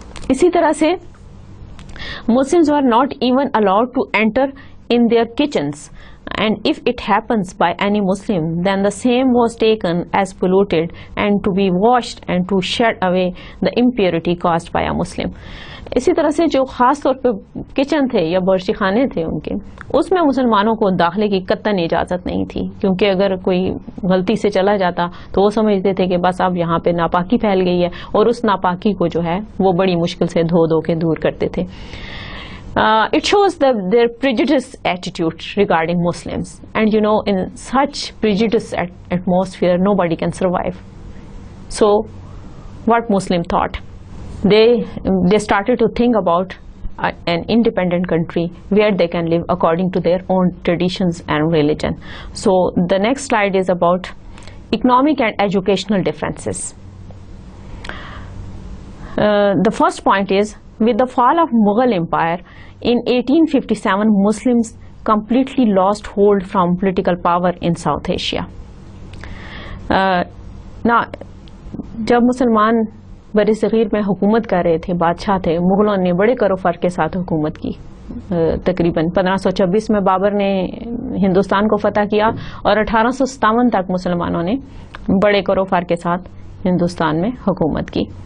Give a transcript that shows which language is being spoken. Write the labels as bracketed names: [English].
[Urdu] اسی طرح سے [English] Muslims were not even allowed to enter in their kitchens, and if it happens by any Muslim, then the same was taken as polluted and to be washed and to shed away the impurity caused by a Muslim. [Urdu] اسی طرح سے جو خاص طور پہ kitchen تھے یا باورچی خانے تھے ان کے، اس میں مسلمانوں کو داخلے کی قطعاً اجازت نہیں تھی کیونکہ اگر کوئی غلطی سے چلا جاتا تو وہ سمجھتے تھے کہ بس اب یہاں پہ ناپاکی پھیل گئی ہے اور اس ناپاکی کو جو ہے وہ بڑی مشکل سے دھو کے دور کرتے تھے. [English] It shows their prejudiced attitude regarding Muslims, and in such prejudiced atmosphere nobody can survive. So what Muslim thought? They started to think about an independent country where they can live according to their own traditions and religion. So the next slide is about economic and educational differences. The first point is, with the fall of Mughal Empire in 1857, Muslims completely lost hold from political power in South Asia. Now, [Urdu] جب مسلمان بر صغیر میں حکومت کر رہے تھے، بادشاہ تھے، مغلوں نے بڑے کر و فر کے ساتھ حکومت کی. تقریباً 1526 میں بابر نے ہندوستان کو فتح کیا اور 1857 تک مسلمانوں نے بڑے کر و فر کے ساتھ ہندوستان میں حکومت کی.